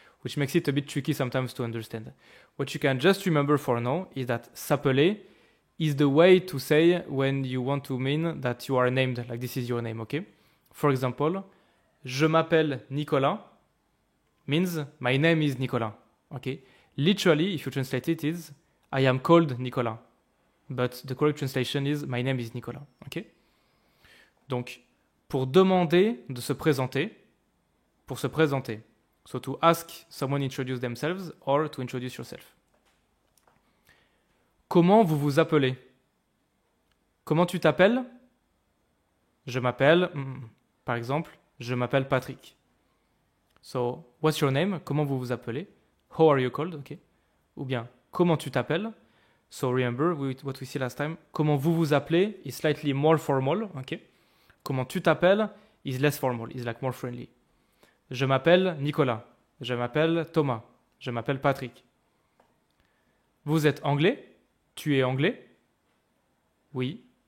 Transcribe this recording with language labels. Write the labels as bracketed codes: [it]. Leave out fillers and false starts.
[en] Which makes it a bit tricky sometimes to understand. What you can just remember for now is that s'appeler is the way to say when you want to mean that you are named, like this is your name, okay? For example, [fr] je m'appelle Nicolas [en] means my name is Nicolas, okay? Literally, if you translate it, is I am called Nicolas. But the correct translation is my name is Nicolas, okay? [fr] Donc, pour demander de se présenter, pour se présenter. [en] So to ask someone to introduce themselves or to introduce yourself. [fr] Comment vous vous appelez? Comment tu t'appelles? Je m'appelle, par exemple, je m'appelle Patrick. [en] So, what's your name? [fr] Comment vous vous appelez? [en] How are you called? Okay. [fr] Ou bien, comment tu t'appelles? [en] So remember what we see last time. [fr] Comment vous vous appelez [en] is slightly more formal, okay? [fr] Comment tu t'appelles [en] is less formal, is like more friendly. [fr] Je m'appelle Nicolas. Je m'appelle Thomas. Je m'appelle Patrick. Vous êtes anglais? Tu es anglais? Oui.